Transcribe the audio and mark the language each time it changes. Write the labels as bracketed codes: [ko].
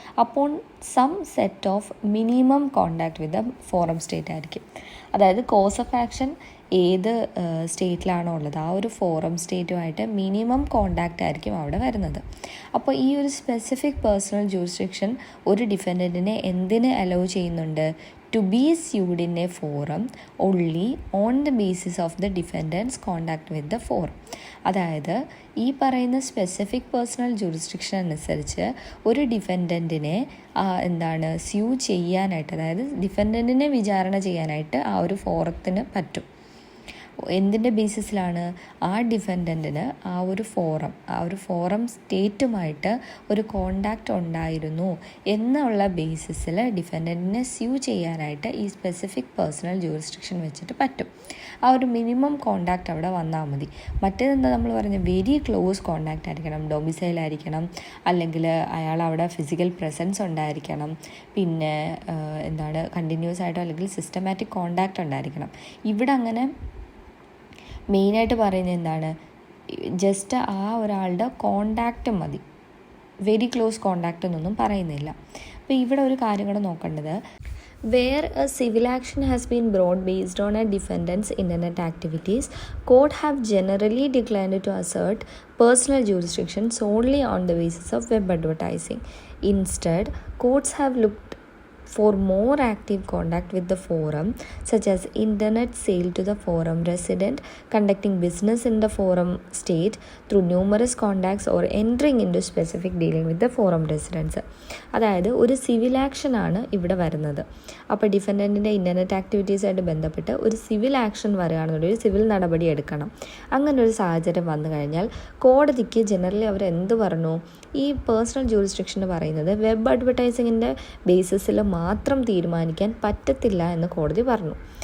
[en] upon some set of minimum contact with the forum state [ml] ആയിരിക്കും. അതായത് course of action ഏത് സ്റ്റേറ്റിലാണോ ഉള്ളത് ആ ഒരു ഫോറം സ്റ്റേറ്റുമായിട്ട് മിനിമം കോണ്ടാക്റ്റ് ആയിരിക്കും അവിടെ വരുന്നത്. അപ്പോൾ ഈ ഒരു സ്പെസിഫിക് പേഴ്സണൽ ജൂറിസ്ഡിക്ഷൻ ഒരു ഡിഫൻഡൻറ്റിനെ എന്തിന് അലോ ചെയ്യുന്നുണ്ട്? [en] to be sued in a forum only on the basis of the defendant's contact with the forum. [ml] അതായത് ഈ പറയുന്ന സ്പെസിഫിക് പേഴ്സണൽ ജൂറിസ്ഡിക്ഷൻ അനുസരിച്ച് ഒരു ഡിഫൻഡൻറ്റിനെ സ്യൂ ചെയ്യാനായിട്ട്, അതായത് ഡിഫൻഡൻറ്റിനെ വിചാരണ ചെയ്യാനായിട്ട് ആ ഒരു ഫോറത്തിന് പറ്റും. എന്തിൻ്റെ ബേസിസിലാണ്? ആ ഡിഫൻഡൻറ്റിന് ആ ഒരു ഫോറം സ്റ്റേറ്റുമായിട്ട് ഒരു കോണ്ടാക്റ്റ് ഉണ്ടായിരുന്നു എന്നുള്ള ബേസിസിൽ ഡിഫൻഡൻറ്റിനെ സ്യൂ ചെയ്യാനായിട്ട് ഈ സ്പെസിഫിക് പേഴ്സണൽ ജൂറിസ്ഡിക്ഷൻ വെച്ചിട്ട് പറ്റും. ആ ഒരു മിനിമം കോണ്ടാക്റ്റ് അവിടെ വന്നാൽ മതി. മറ്റേതെന്താ നമ്മൾ പറഞ്ഞ വെരി ക്ലോസ് കോണ്ടാക്റ്റ് ആയിരിക്കണം, ഡൊമിസൈലായിരിക്കണം, അല്ലെങ്കിൽ അയാൾ അവിടെ ഫിസിക്കൽ പ്രസൻസ് ഉണ്ടായിരിക്കണം, പിന്നെ കണ്ടിന്യൂസ് ആയിട്ടോ അല്ലെങ്കിൽ സിസ്റ്റമാറ്റിക് കോണ്ടാക്റ്റ് ഉണ്ടായിരിക്കണം. ഇവിടെ അങ്ങനെ മെയിനായിട്ട് പറയുന്നത് എന്താണ്? ജസ്റ്റ് ആ ഒരാളുടെ കോണ്ടാക്റ്റ് മതി, വെരി ക്ലോസ് കോണ്ടാക്റ്റ് എന്നൊന്നും പറയുന്നില്ല. അപ്പോൾ ഇവിടെ ഒരു കാര്യം കൂടെ നോക്കേണ്ടത്, [en] where a civil action has been brought based on a defendant's internet activities, court have generally declined to assert personal jurisdiction solely on the basis of web advertising. Instead, courts have looked for more active contact with the forum, such as internet sale to the forum resident, conducting business in the forum state through numerous contacts, or entering into specific dealing with the forum residents. [ml] അതായത് ഒരു civil action ആണ് ഇവിടെ വരുന്നത്. അപ്പോൾ ഡിഫൻഡൻറ്റിൻ്റെ internet ആക്ടിവിറ്റീസായിട്ട് ബന്ധപ്പെട്ട് ഒരു civil action വരികയാണെന്നുണ്ടെങ്കിൽ ഒരു സിവിൽ നടപടി എടുക്കണം. അങ്ങനെ ഒരു സാഹചര്യം വന്നു കഴിഞ്ഞാൽ കോടതിക്ക് ജനറലി അവർ എന്ത് പറഞ്ഞു? ഈ പേഴ്സണൽ ജൂറിസ്ഡിക്ഷൻ പറയുന്നത് വെബ് അഡ്വർടൈസിങ്ങിൻ്റെ ബേസിസിൽ മാത്രം തീരുമാനിക്കാൻ പറ്റത്തില്ല എന്ന് കോടതി പറഞ്ഞു.